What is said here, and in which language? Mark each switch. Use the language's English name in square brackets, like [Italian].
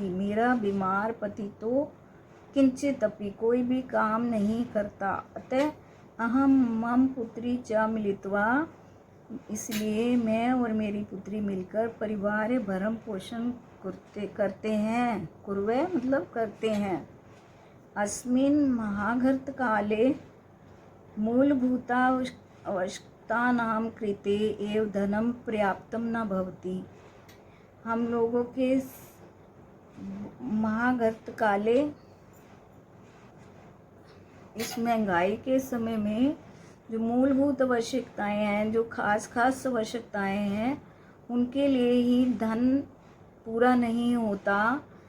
[Hindi] मेरा बीमार पति तो [Sanskrit] किंचित अपि [Hindi] कोई भी काम नहीं करता। [Sanskrit] अतः अहम मम पुत्री च मिलित्वा, [Hindi] इसलिए मैं और मेरी पुत्री मिलकर परिवार भरण पोषण करते हैं। कुर्वे मतलब करते हैं। [Sanskrit] अस्मिन् महाघर्त काले मूलभूता आवश्यकतानां कृते एव धनं पर्याप्तं न भवति। [Hindi] हम लोगों के [Sanskrit] महाघर्त काले, [Hindi] इस महंगाई के समय में जो मूलभूत आवश्यकताएं हैं, जो खास आवश्यकताएं हैं, उनके लिए ही धन पूरा नहीं होता।